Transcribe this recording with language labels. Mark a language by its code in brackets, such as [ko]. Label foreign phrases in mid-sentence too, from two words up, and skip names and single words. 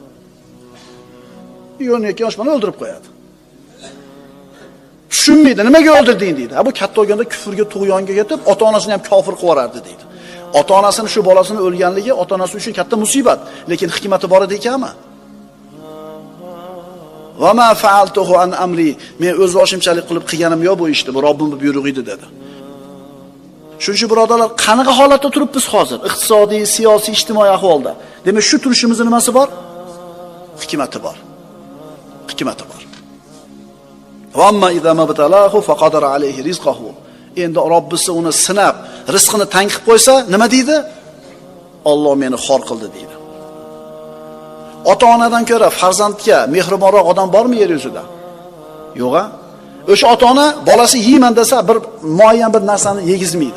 [uz] 12 yosh bolani o'ldirib qo'yadi. Tushunmaydi, nimaga o'ldirding deydi. Bu katta bo'lganda kufrga, tug'yonga ketib, ota-onasini ham kofir qilib yuborardi deydi. Ota-onasini shu bolasini o'lganligi ota-onasi uchun katta musibat, lekin hikmati bor edi ekanmi? [ar] وما فعلته عن أمري, [uz] men o'z boshimchalik qilib qilganim yo'q bu ishni, bu Robbimning buyrug'i edi dedi. Shuncha birodarlar, qanaqa holatda turibmiz hozir? Iqtisodiy, siyosiy, ijtimoiy ahvolda. Demak, shu turishimizning nimasi bor? Hikmati bor. Hikmati bor. [ar] وأما إذا ما ابتلاه فقدر عليه رزقه. [uz] Endi Robbisi uni sinab, rizqini tang qilib qo'ysa, nima deydi? Alloh meni xor qildi deydi. Ota-onadan ko'ra farzandga mehribonroq odam bormi yer yuzida? Yo'q-a? O'sha ota-ona bolasi yeyman desa, bir muayyan bir narsani yegizmaydi.